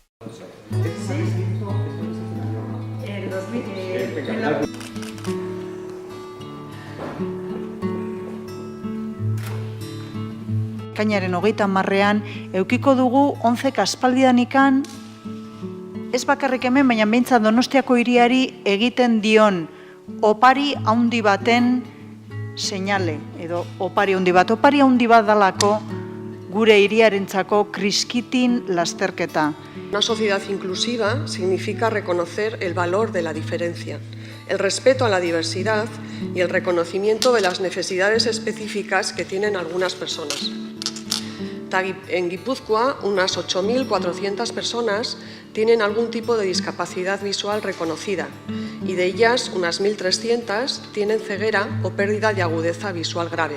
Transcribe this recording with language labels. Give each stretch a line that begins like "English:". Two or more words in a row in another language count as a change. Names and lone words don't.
Basque: Ekainaren 30ean edukiko dugu 11 aspaldianikan, ez bakarrik hemen, baina behintzat Donostiako hiriari egiten dion opari handi baten seinale, edo opari handi bat. Opari handi bat dalako gure hiriarentzako kriskitin lasterketa.
Spanish: Una sociedad inclusiva significa reconocer el valor de la diferencia, el respeto a la diversidad y el reconocimiento de las necesidades específicas que tienen algunas personas. En Guipúzcoa, unas 8.400 personas tienen algún tipo de discapacidad visual reconocida y de ellas unas 1.300 tienen ceguera o pérdida de agudeza visual grave.